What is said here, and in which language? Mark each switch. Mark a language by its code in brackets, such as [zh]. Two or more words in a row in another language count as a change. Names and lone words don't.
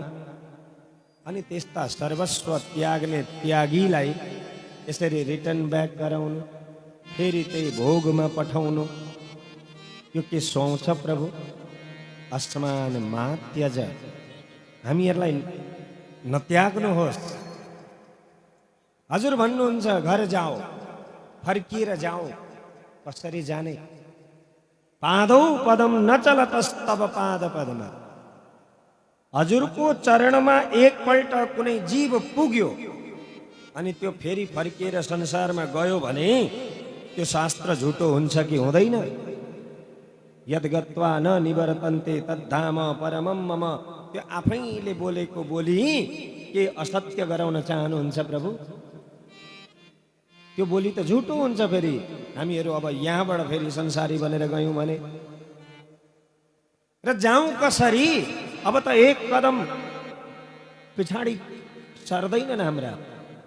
[ne] अनि त्यस्ता सर्वस्व त्याग्ने त्यागीलाई यसरी [en] return back [ne] गराउनु, फेरि त्यही भोगमा पठाउनु, यो के सुहाउँछ प्रभु? [sa] अस्मान मा त्यज, [ne] हामीहरूलाई नत्याग्नुहोस्। हजुर भन्नुहुन्छ घर जाओ, फर्किएर जाओ, कसरी जाने? [sa] पादौ पदम न चलतस्तव पाद पदमा। [ne] हजुरको चरणमा एकपल्ट कुनै जीव पुग्यो अनि त्यो फेरि फर्किएर संसारमा गयो भने त्यो शास्त्र झुटो हुन्छ कि हुँदैन? [sa] यद्गत्वा न निवर्तन्ते तद्धाम परमं मम, [ne] त्यो आफैले बोलेको बोली के असत्य गराउन चाहनुहुन्छ प्रभु? त्यो बोली त झुटो हुन्छ। फेरि हामीहरू अब यहाँबाट फेरि संसारी बनेर गयौँ भने र जाउँ कसरी? अब त एक कदम पछाडि सर्दैनन् हाम्रा।